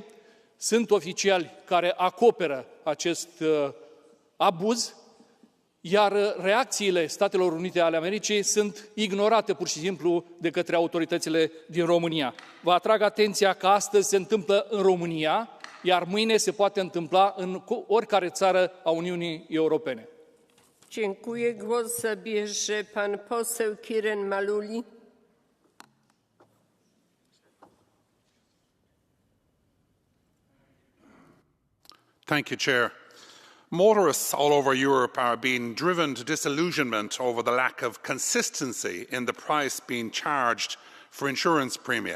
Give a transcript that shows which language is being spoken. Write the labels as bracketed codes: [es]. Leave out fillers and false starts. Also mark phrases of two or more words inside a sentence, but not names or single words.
[ro] Sunt oficiali care acoperă acest abuz, iar reacțiile Statelor Unite ale Americii sunt ignorate pur și simplu de către autoritățile din România. Vă atrag atenția că astăzi se întâmplă în România, iar mâine se poate întâmpla în oricare țară a Uniunii Europene. [pl] Dziękuję. Głos zabierze pan poseł Kiren Maluli. [en] Thank you, Chair. Motorists all over Europe are being driven to disillusionment over the lack of consistency in the price being charged for insurance premia.